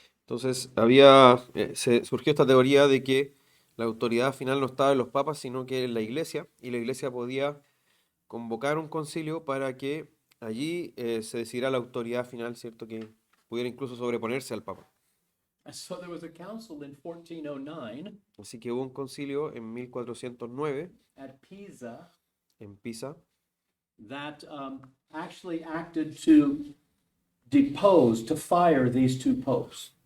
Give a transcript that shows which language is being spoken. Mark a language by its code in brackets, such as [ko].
[es] Entonces surgió esta teoría de que la autoridad final no estaba en los papas, sino que en la iglesia, y la iglesia podía convocar un concilio para que allí se decidiera la autoridad final, ¿cierto? Que pudiera incluso sobreponerse al papa. [en] And so there was a council in 1409 [es] Así que hubo un concilio en 1409 [en] at Pisa [es] en Pisa [en] that actually acted to depose, to fire these 2 popes.